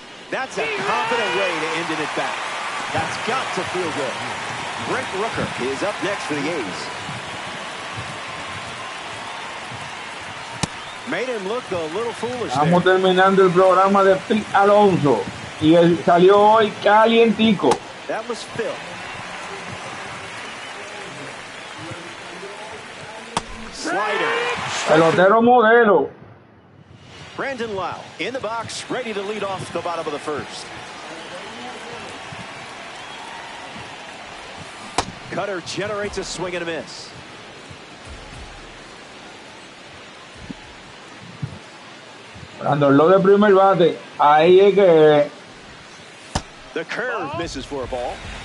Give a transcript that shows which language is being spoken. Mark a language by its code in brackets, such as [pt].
[en] That's a confident way to end it at bat. That's got to feel good. Brent Rooker is up next for the A's. Made him look a little foolish. [es] Estamos terminando el programa de Pete Alonso y él salió hoy calientico. [en] That was Phil. Slider. [es] Pelotero modelo. [en] Brandon Lau in the box, ready to lead off the bottom of the first. Cutter generates a swing and a miss. [es] Cuando lo de primer bate, ahí es que [en] the curve misses for a ball.